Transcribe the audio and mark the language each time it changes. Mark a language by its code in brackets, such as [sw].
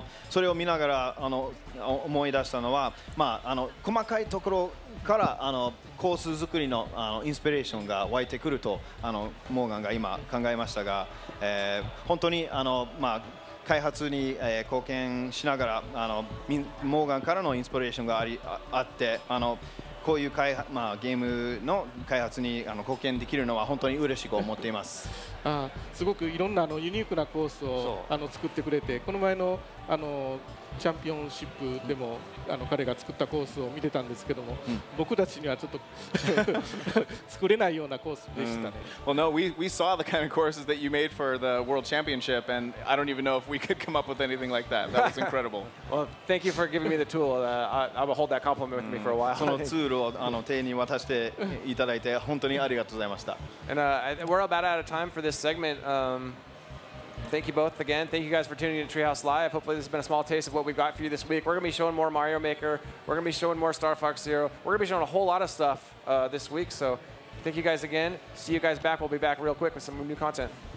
[ja] それを見ながら思い出したのは、細かいところからコース作りのインスピレーションが湧いてくるとモーガンが今考えましたが、本当に開発に貢献しながらモーガンからのインスピレーションがあってこういうゲームの開発に貢献できるのは本当に嬉しく思っています。すごくいろんなユニークなコースを作ってくれて、この前のチャンピオンシップでも彼が作ったコースを見てたんですけども、僕たちにはちょっと作れないようなコースでしたね。 [en] Well, no, we saw the kind of courses that you made for the World Championship, and I don't even know if we could come up with anything like that. That was incredible. Well, thank you for giving me the tool. I will hold that compliment with me for a while. [ja] そのツールを手に渡していただいて本当にありがとうございました。 [en] And we're about out of time for this segment. Thank you both again. Thank you guys for tuning in to Treehouse Live. Hopefully this has been a small taste of what we've got for you this week. We're going to be showing more Mario Maker. We're going to be showing more Star Fox Zero. We're going to be showing a whole lot of stuff this week. So thank you guys again. See you guys back. We'll be back real quick with some new content.